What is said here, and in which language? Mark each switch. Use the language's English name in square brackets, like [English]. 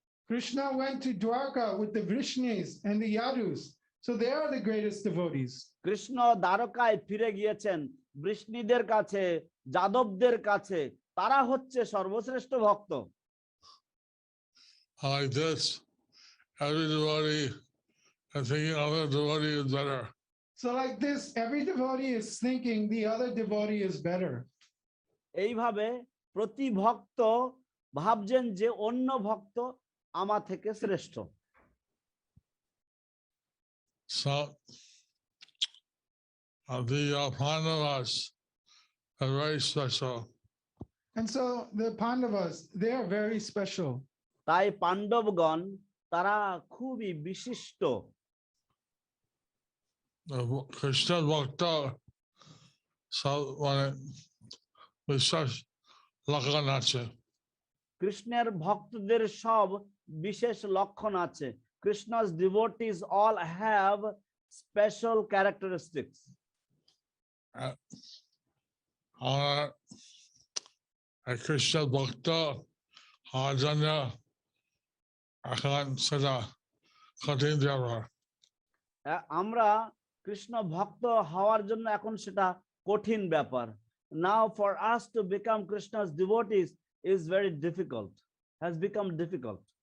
[English] Krishna went to Dwarka with the Vrishnis and the Yadus, so they are the greatest devotees. [Bangla] Krishna দ্বারকায় ফিরে গিয়েছেন বৃষ্ণীদের কাছে, যাদবদের কাছে, তারা হচ্ছে সর্বশ্রেষ্ঠ ভক্ত। [English] Like this, every devotee is thinking other devotee is better. So like this, every devotee is thinking the other devotee is better. [Bangla] এইভাবে প্রতি ভক্ত ভাবছেন যে অন্য ভক্ত আমার থেকে শ্রেষ্ঠ। [English] So the Pandavas are very special. And so the Pandavas, they are very special. [Bangla] তাই পাণ্ডবগণ তারা খুবই বিশিষ্ট। Krishna Bhakta, so বিশ্বাস লক্ষণ আছে। কৃষ্ণের ভক্তদের সব বিশেষ লক্ষণ আছে। [English] Krishna's devotees all have special characteristics. [Bangla] Krishna Bhakta হওয়ার জন্য এখন সেটা কঠিন ব্যাপার। আমরা কৃষ্ণ ভক্ত হওয়ার জন্য এখন সেটা কঠিন ব্যাপার। [English] Now for us to become Krishna's devotees is very difficult, has become difficult.